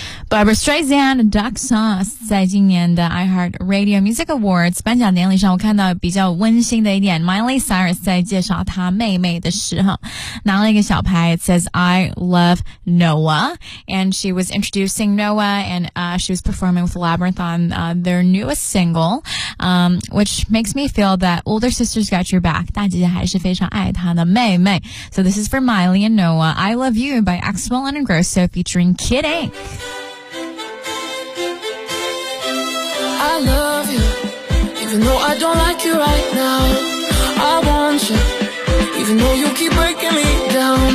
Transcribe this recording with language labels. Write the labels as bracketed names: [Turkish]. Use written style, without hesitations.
[English] Barbra Streisand Duck Sauce [Chinese] 在今年的 [English] iHeart Radio Music Awards [Chinese] 颁奖典礼上，我看到比较温馨的一点， [English] Miley Cyrus [Chinese] 在介绍她妹妹的时候拿了一个小牌， [English] It says I love Noah, and she was introducing Noah, and she was performing with Labyrinth on their newest single, which makes me feel that older sisters got your back. [Chinese] 大姐姐还是非常爱她的妹妹。 [English] So this is for Miley and Noah, I Love You by Axwell and Grosso featuring Kid Ink. I love you, even though I don't like you right now. I want you, even though you keep breaking me down.